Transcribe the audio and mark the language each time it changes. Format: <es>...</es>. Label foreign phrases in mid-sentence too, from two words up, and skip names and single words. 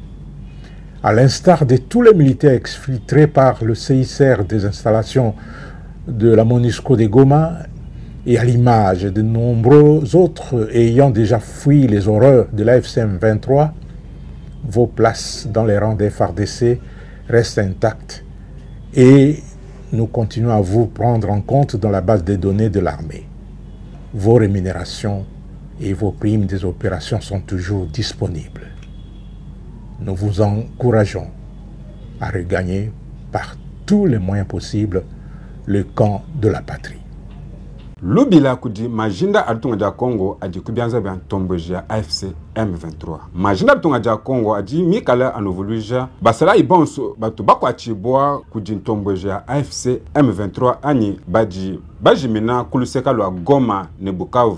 <fr>À l'instar de tous les militaires exfiltrés par le CICR des installations de la MONUSCO de Goma et à l'image de nombreux autres ayant déjà fui les horreurs de la FCM 23, vos places dans les rangs des FARDC restent intactes et nous continuons à vous prendre en compte dans la base de données de l'armée. Vos rémunérations et vos primes des opérations sont toujours disponibles. Nous vous encourageons à regagner par tous les moyens possibles le camp de la patrie.</fr> <lua>Lubila kudi majinda atunga ja Congo aji kubianza bien tombojia AFC M23. Majinda atunga ja Congo aji mikala anovoluja basala ibonso batu bakwa chibwa kudi tombojia AFC M23 ani baji mina kuluseka lwa Goma ne Bukavu.</lua>